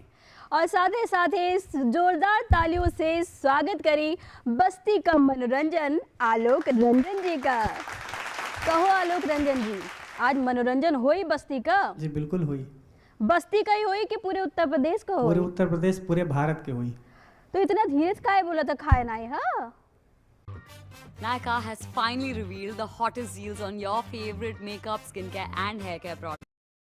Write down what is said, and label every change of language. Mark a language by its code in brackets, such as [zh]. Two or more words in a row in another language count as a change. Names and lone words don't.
[hi] और साथ ही जोरदार तालियों से स्वागत करी बस्ती का मनोरंजन आलोक रंजन जी का। कहो आलोक रंजन जी, आज मनोरंजन होई बस्ती का? जी बिल्कुल हुई। बस्ती का ही होई कि पूरे उत्तर प्रदेश का पूरे होई? उत्तर प्रदेश, पूरे भारत के हुई। तो इतना धीरे से काहे बोला था खाए ना है? हाँ [en] Nykaa has finally revealed the hottest deals on your favorite makeup, skincare and hair care products.